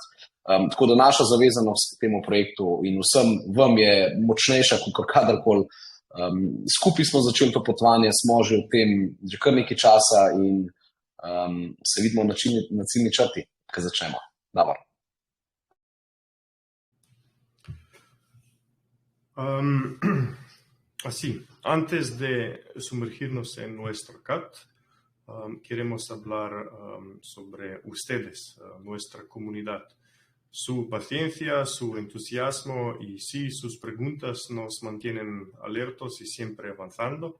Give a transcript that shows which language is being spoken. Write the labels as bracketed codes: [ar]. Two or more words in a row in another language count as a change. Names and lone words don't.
[sl] Tako da naša zavezanost temu projektu in vsem vam je močnejša kot kadarkoli. Skupaj smo začeli to potovanje, smo že v tem že kar nekaj časa in se vidimo na ciljni črti, ko začnemo. Dobro. [es] Así, antes de sumergirnos en nuestro CAT, queremos hablar sobre ustedes, nuestra comunidad. Su paciencia, su entusiasmo y sí, sus preguntas nos mantienen alertos y siempre avanzando.